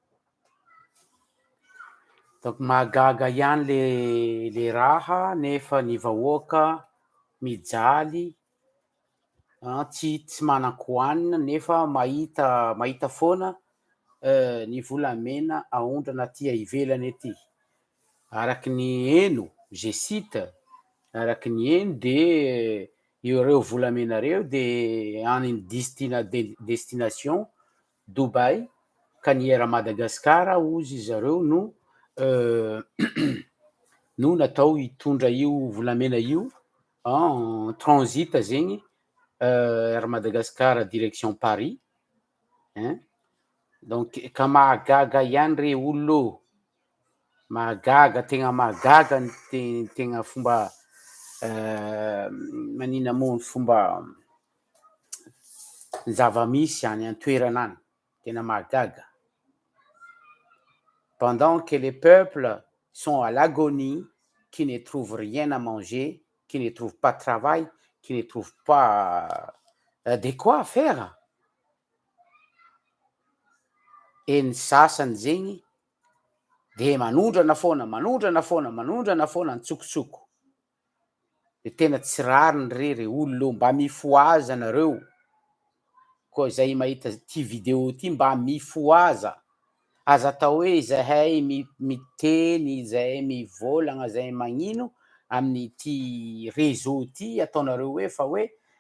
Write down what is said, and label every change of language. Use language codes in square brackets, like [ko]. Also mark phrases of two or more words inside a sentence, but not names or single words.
[mg] Donc mahagaga ihany le raha nefa ny vahoaka mijaly tsy manan-kohanina nefa mahita foana ny volamena aondrana aty ivelany aty. Araky ny heno, [fr] je cite, [mg] araky ny heno de ireo volamena reo de any destination Dubai ka niera Madagasikara ozy zareo no no natao hitondra io volamena io [fr] en transit [mg] zegny Air Madagascar direction Paris, hein. Donc ka mahagaga ihany re olo mahagaga tegna mahagaga ny tegna fomba manina moa ny fomba zava-misy any an-toerana any, tena mahagaga. [fr] Pendant que les peuples sont à l'agonie, qui ne trouvent rien à manger, qui ne trouvent pas de travail, qui ne trouvent pas de quoi faire. [mg] Et ny sasany zegny de manondrana foana ny tsokotsoko. De tena tsy rariny re olo mba mifo aza nareo koa zay mahita ty video ty, mba mifo aza atao hoe zahay miteny, zahay mivôlagna, zahay magnino amin'ity réseau ty ataonareo hoe fa hoe